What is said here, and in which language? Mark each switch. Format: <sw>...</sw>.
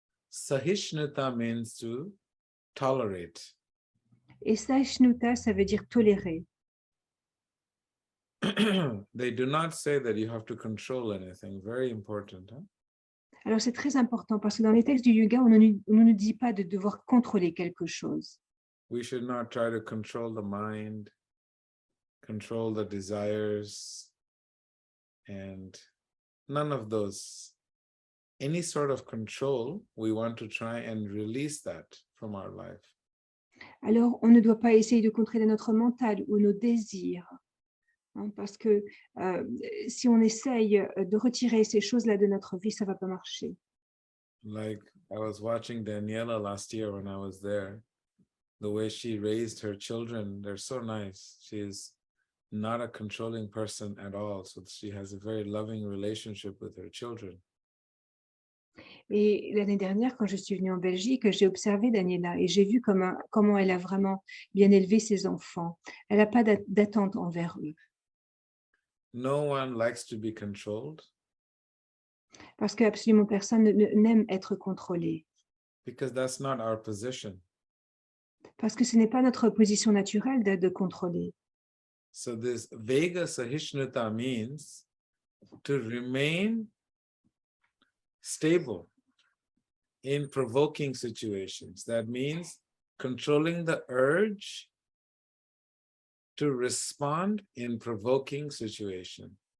<en>Sahishnata means to tolerate.</en> <fr>Et Sahishnata, ça veut dire tolérer.</fr> <en>They do not say that you have to control anything. Very important. Huh?</en> <fr>Alors, c'est très important parce que dans les textes du yoga, on ne nous dit pas de devoir contrôler quelque chose.</fr> <en>We should not try to control the mind, control the desires, and none of those. Any sort of control, we want to try and release that from our life.</en> <fr>Alors, on ne doit pas essayer de contrôler notre mental ou nos désirs. Hein, parce que si on essaye de retirer ces choses-là de notre vie, ça ne va pas marcher.</fr> <en>Like I was watching Daniela last year when I was there. The way she raised her children, they're so nice. She is not a controlling person at all. So she has a very loving relationship with her children.</en> <fr>Et l'année dernière, quand je suis venue en Belgique, j'ai observé Daniela et j'ai vu comment elle a vraiment bien élevé ses enfants. Elle n'a pas d'attente envers eux.</fr> <en>No one likes to be controlled.</en> <fr>Parce qu'absolument personne n'aime être contrôlé.</fr> <en>Because that's not our position.</en> <fr>Parce que ce n'est pas notre position naturelle de contrôler.</fr> <en>So this Vega Sahishnata means to remain stable in provoking situations. That means controlling the urge to respond in provoking situation.</en>